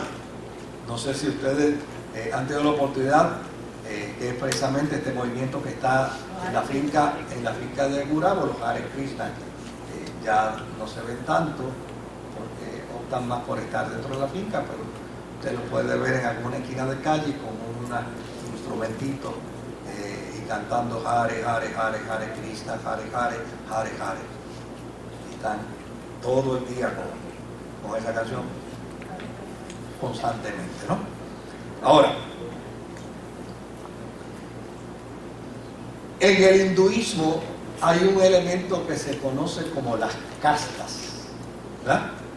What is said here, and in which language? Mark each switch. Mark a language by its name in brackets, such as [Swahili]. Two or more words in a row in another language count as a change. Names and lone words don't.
[Spanish] No sé si ustedes han tenido la oportunidad, que es precisamente este movimiento que está en la finca de Gurabo, los Hare Krishna, ya no se ven tanto porque optan más por estar dentro de la finca, pero usted lo puede ver en alguna esquina de calle con un instrumentito y cantando [Sanskrit] Hare Hare Hare Hare [Spanish] Krishna Hare Hare Hare Hare, y están todo el día con esa canción constantemente, ¿no? Ahora, en el hinduismo hay un elemento que se conoce como las castas, ¿verdad?